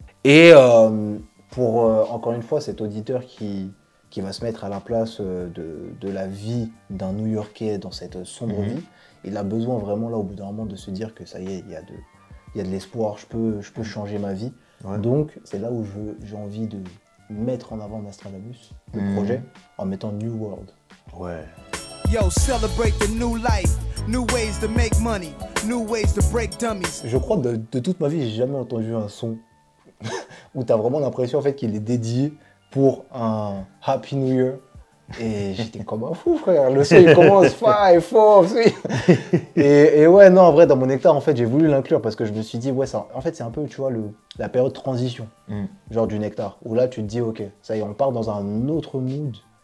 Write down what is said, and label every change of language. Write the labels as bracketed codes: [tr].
[fr] Et pour, encore une fois, cet auditeur qui va se mettre à la place de la vie d'un New-Yorkais dans cette sombre vie, il a besoin vraiment, là, au bout d'un moment, de se dire que ça y est, il y a de l'espoir, je peux changer ma vie. Ouais. Donc, c'est là où j'ai envie de mettre en avant Nostradamus, le projet, en mettant New World. Ouais. [en] Yo, celebrate the new life. New ways to make money. New ways to break dummies. [fr] Je crois que de toute ma vie, j'ai jamais entendu un son où tu as vraiment l'impression en fait, qu'il est dédié pour un [en] Happy New Year [fr] Et j'étais comme un fou, frère. Le son, il commence 5, 4, 3. Et ouais, non, en vrai, dans mon nectar, en fait, j'ai voulu l'inclure parce que je me suis dit, ouais, ça, en fait, c'est un peu, tu vois, la période transition, genre du nectar, où là, tu te dis, ok, ça y est, on part dans un autre mood.